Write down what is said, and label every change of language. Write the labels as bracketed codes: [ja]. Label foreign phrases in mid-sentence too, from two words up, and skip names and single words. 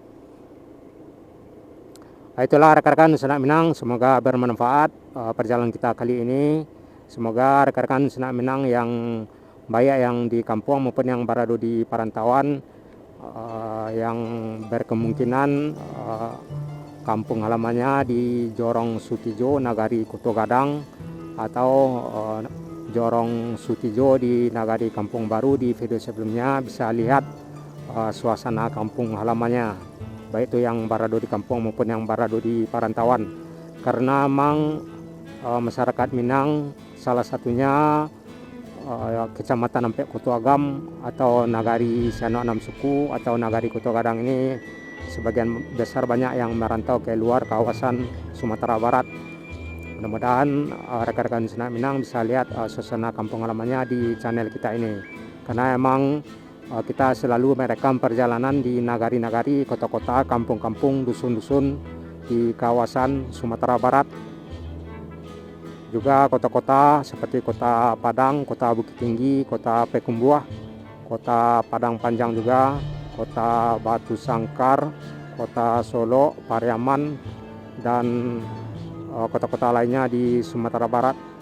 [id] Itulah rekan-rekan Senak Minang, semoga bermanfaat perjalanan kita kali ini. Semoga rekan-rekan Senak Minang yang baik yang di kampung maupun yang berada di perantauan yang berkemungkinan kampung halamannya di Jorong Sutijo, Nagari Koto Gadang, atau Jorong Sutijo di Nagari Kampung Baru. Di video sebelumnya bisa lihat suasana kampung halamannya, baik itu yang berada di kampung maupun yang berada di perantauan. Karena memang masyarakat Minang salah satunya Kecamatan Nampe Koto Agam atau Nagari Siano 6 Suku atau Nagari Koto Gadang ini sebagian besar banyak yang merantau ke luar kawasan Sumatera Barat. Mudah-mudahan rekan-rekan Senak Minang bisa lihat suasana kampung halamannya di channel kita ini, karena emang kita selalu merekam perjalanan di nagari-nagari, kota-kota, kampung-kampung, dusun-dusun di kawasan Sumatera Barat. Juga kota-kota seperti Kota Padang, Kota Bukit Tinggi, Kota Pekumbuah, Kota Padang Panjang juga, Kota Batu Sangkar, Kota Solo, Pariaman, dan kota-kota lainnya di Sumatera Barat.